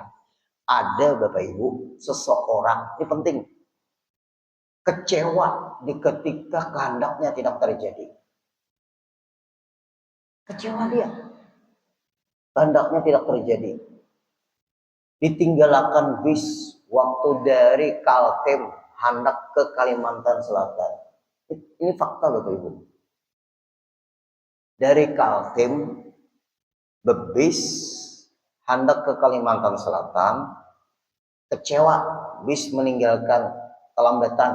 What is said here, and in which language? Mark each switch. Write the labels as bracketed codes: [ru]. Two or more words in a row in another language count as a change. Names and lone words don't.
[id] Ada Bapak Ibu, seseorang, ini penting, kecewa di ketika kehendaknya tidak terjadi. Kecewa dia. Kehendaknya tidak terjadi. Ditinggalkan bis waktu dari Kaltim hendak ke Kalimantan Selatan. Ini fakta Bapak Ibu. Dari Kaltim bebis hendak ke Kalimantan Selatan, kecewa bis meninggalkan kelambatan.